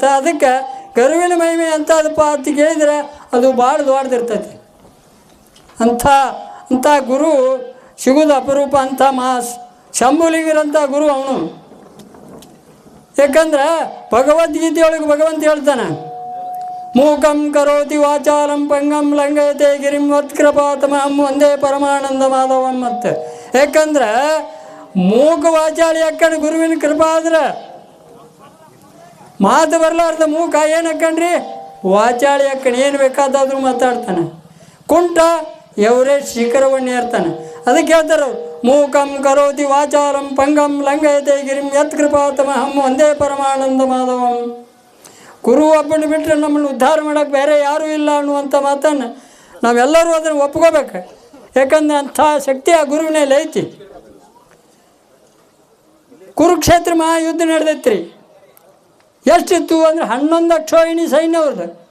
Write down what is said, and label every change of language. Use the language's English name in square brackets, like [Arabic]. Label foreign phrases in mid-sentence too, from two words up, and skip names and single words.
[Kannada] ಅದಕ್ಕೆ ಗುರುವಿನ ಮಹಿಮೆ ಎಂಥದಪ್ಪ ಅಂತ ಕೇಳಿದರೆ ಅದು ಭಾಳ ದೊಡ್ಡದಿರ್ತೈತಿ. ಅಂಥ ಗುರು ಸಿಗೋದು ಅಪರೂಪ. ಅಂಥ ಶಂಭುಲಿಂಗರಂಥ ಗುರು ಅವನು. ಯಾಕಂದ್ರೆ ಭಗವದ್ಗೀತೆಯೊಳಗೆ ಭಗವಂತ ಹೇಳ್ತಾನೆ, [Sanskrit] ಮೂಕಂ ಕರೋತಿ ವಾಚಾಲಂ ಪಂಗಂ ಲಂಘಯತೆ ಗಿರಿಂ ವತ್ಕೃಪಾತಮಹಂ ವಂದೇ ಪರಮಾನಂದ ಮಾಧವಂ ಮತ್ತೆ. [Kannada] ಯಾಕಂದ್ರೆ ಮೂಕ ವಾಚಾಳಿ ಅಕ್ಕಂಡು ಗುರುವಿನ ಕೃಪಾ ಆದ್ರೆ ಮಾತು ಬರಲಾರ್ದ ಮೂಕ ಏನು ಅಕ್ಕಂಡ್ರಿ ವಾಚಾಳಿ ಅಕ್ಕಂಡು ಏನು ಬೇಕಾದಾದ್ರೂ ಮಾತಾಡ್ತಾನೆ. ಕುಂಟ ಎವರೇಜ್ ಶಿಖರವನ್ನೇ ಇರ್ತಾನೆ. ಅದಕ್ಕೆ ಹೇಳ್ತಾರೆ ಅವ್ರು, [Sanskrit] ಮೂಕಂ ಕರೋತಿ ವಾಚಾಲಂ ಪಂಗಂ ಲಂಘಯತೆ ಗಿರಿಂ ಯತ್ಕೃಪಾತಮಹಂ ವಂದೇ ಪರಮಾನಂದ ಮಾಧವಂ. [Kannada] ಗುರು ಒಬ್ಬನ ಬಿಟ್ಟರೆ ನಮ್ಮನ್ನು ಉದ್ಧಾರ ಮಾಡೋಕ್ಕೆ ಬೇರೆ ಯಾರೂ ಇಲ್ಲ ಅನ್ನುವಂಥ ಮಾತನ್ನು ನಾವೆಲ್ಲರೂ ಅದನ್ನು ಒಪ್ಕೋಬೇಕು. ಯಾಕಂದ್ರೆ ಅಂಥ ಶಕ್ತಿ ಆ ಗುರುವಿನಲ್ಲಿ ಐತಿ. ಕುರುಕ್ಷೇತ್ರ ಮಹಾಯುದ್ಧ ನಡೆದೈತ್ರಿ. ಎಷ್ಟಿತ್ತು ಅಂದ್ರೆ 11 ಅಕ್ಷೋಹಿಣಿ ಸೈನ್ಯ ಅವ್ರದ್ದು.